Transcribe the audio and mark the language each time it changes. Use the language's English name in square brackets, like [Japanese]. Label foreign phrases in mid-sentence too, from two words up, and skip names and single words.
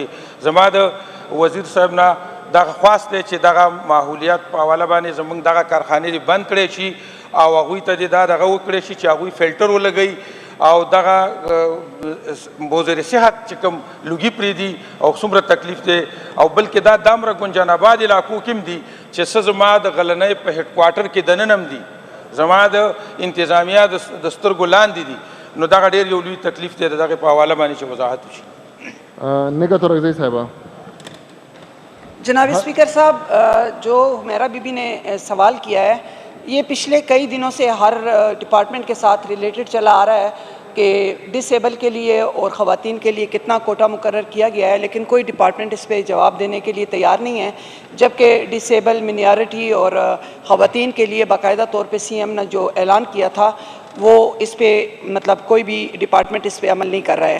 [Pashto] زما د وزیر صاحب نه دغه خواست دی چې دغه ماحولیات په حواله باندې زموږ دغه کارخانې دې بند کړی شي او هغوی ته دې دا دغه وکړی شي چې هغوی فلټر ولګوي او دغه وزیر صحت چې کوم لوګي پرېږدي او څومره تکلیف دی، او بلکې دا دامره ګنجان آباد علاقو کې هم دي چې څه زما د غلنۍ په هیډ کوارټر کې دننه هم دي، زما د انتظامیه د سترګو لاندې دي. نو دغه ډېر یو لوی تکلیف دی، د دغې په حواله باندې چې وضاحت وشي. [Urdu] نگہت اورکزئی صاحبہ. جناب اسپیکر صاحب، جو میرا بی بی نے سوال کیا ہے یہ پچھلے کئی دنوں سے ہر ڈپارٹمنٹ کے ساتھ ریلیٹڈ چلا آ رہا ہے کہ ڈس ایبل کے لیے اور خواتین کے لیے کتنا کوٹا مقرر کیا گیا ہے، لیکن کوئی ڈپارٹمنٹ اس پہ جواب دینے کے لیے تیار نہیں ہے، جبکہ [English] disable minority [Urdu] اور خواتین کے لیے باقاعدہ طور پہ سی ایم نے جو اعلان کیا تھا وہ اس پہ مطلب کوئی بھی ڈپارٹمنٹ اس پہ عمل نہیں کر رہا ہے.